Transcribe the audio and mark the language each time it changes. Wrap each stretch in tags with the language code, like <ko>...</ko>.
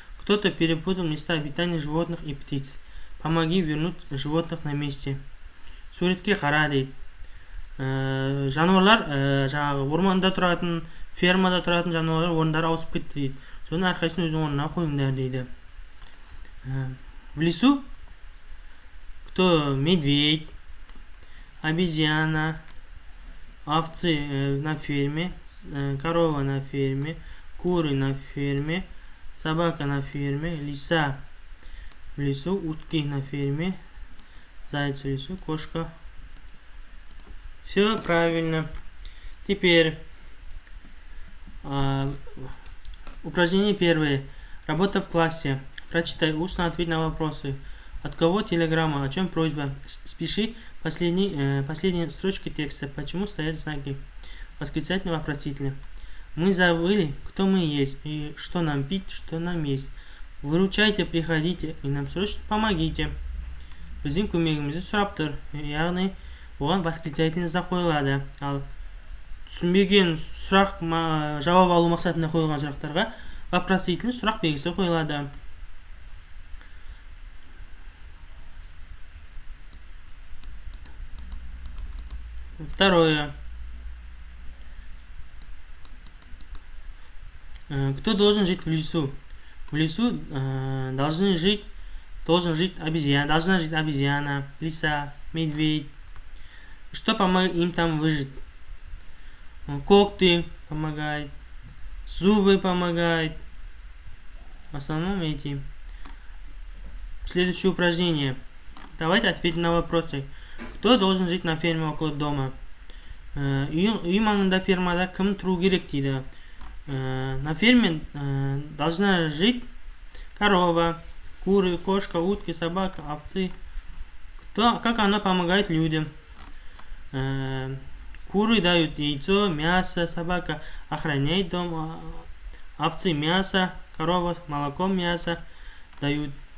<ru>Кто-то перепутал места обитания животных и птиц. Помоги вернуть животных на месте.</ru> <kk>Суретке қара дейді. Жануарлар, жаңағы орманда тұратын, фермада тұратын жануарлар орындары ауысып кетті дейді. Соны әрқайсысын өз орнына қойыңдар дейді.</kk> <ru>В лесу кто? Медведь, обезьяна, овцы на ферме, корова на ферме, куры на ферме, собака на ферме, лиса в лесу, утки на ферме, заяц в лесу, кошка. Все правильно. Теперь упражнение первое. Работа в классе. Прочитай, устно ответь на вопросы. От кого телеграмма? О чем просьба? Спиши последние строчки текста. Почему стоят знаки? Восклицательно, вопросительно. Мы забыли, кто мы есть и что нам пить, что нам есть. Выручайте, приходите и нам срочно помогите.</ru> <kk>Біздің көмегімізді сұрап тұр. Яғни оған восклицательно қойылады. Ал түсінбеген сұрақ жауап алу мақсатында қойылған сұрақтарға вопросительный сұрақ белгісі қойылады.</kk> <ru>Второе. Кто должен жить в лесу? В лесу должна жить обезьяна, лиса, медведь. Что помогает им там выжить? Когти помогают, зубы помогают. В основном эти. Следующее упражнение. Давайте ответим на вопросы. Кто должен жить на ферме около дома?</ru> <kk>Үй маңында фермада кім тұру керек дейді.</kk> <ru>На ферме должна жить корова, куры, кошка, утки, собака, овцы. Как она помогает людям? Куры дают яйцо, мясо, собака охраняет дом, овцы мясо, корова молоко, мясо дают.</ru>